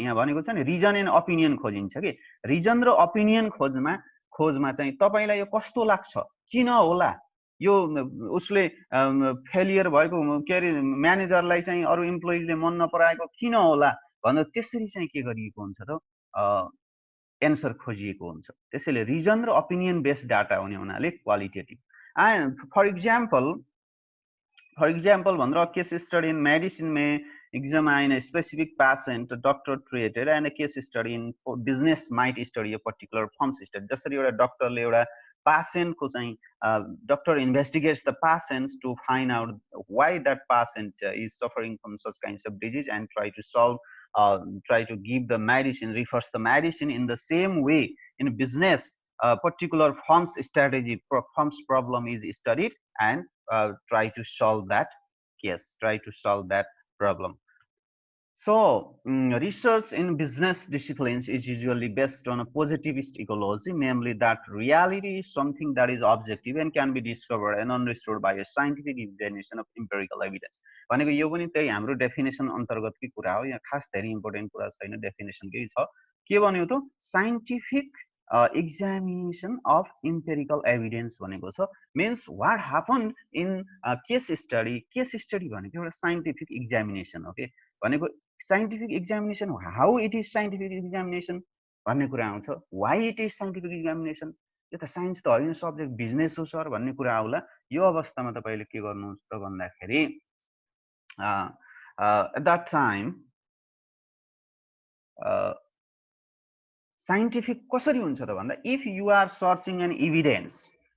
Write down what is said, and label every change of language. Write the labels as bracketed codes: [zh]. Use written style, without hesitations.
[ne] यहाँ भनेको छ नि रिजन एन्ड ओपिनियन खोजिन्छ कि, रिजन र ओपिनियन खोजमा चाहिँ तपाईलाई यो कस्तो लाग्छ, किन होला यो उसले फेलियर भएको, के अरे म्यानेजरलाई चाहिँ अरू इम्प्लोइजले मन नपराएको किन होला भनेर त्यसरी चाहिँ के गरिएको हुन्छ त एन्सर खोजिएको हुन्छ। त्यसैले रिजन र ओपिनियन बेस्ड डाटा हुने हुनाले क्वालिटेटिभ। [en] And for example भनेर case study in medicine में examine a specific patient, a doctor treated, and a case study in business might study a particular firm system. [ne] जसरी एउटा डक्टरले एउटा पेशेन्टको चाहिँ [en] doctor investigates the patients to find out why that patient is suffering from such kinds of disease and try to solve, try to give the medicine, refers the medicine. In the same way, in business, a particular firm's strategy, firm's problem is studied and try to solve that case, try to solve that problem. So research in business disciplines is usually based on a positivist ecology, namely that reality is something that is objective and can be discovered and understood by a scientific examination of empirical evidence. [ne] भनेको यो पनि त्यही हाम्रो definition अन्तर्गतकै कुरा हो, यहाँ खास धेरै इम्पोर्टेन्ट कुरा छैन, डेफिनेसन केही छ। के भन्यो त scientific [en] examination of empirical evidence [ne] भनेको छ, [en] means what happened in case study [ne] भनेको एउटा scientific examination हो के, भनेको scientific examination, [en] how it is scientific examination [ne] भन्ने कुरा आउँछ, [en] why it is scientific examination, [ne] यो त साइन्स त होइन सब्जेक्ट बिजनेस हो सर भन्ने कुरा आउला। यो अवस्थामा तपाईले के गर्नुहुन्छ त भन्दाखेरि [en] at that time [ne] साइन्टिफिक कसरी हुन्छ त भन्दा, [en] if you are searching an evidence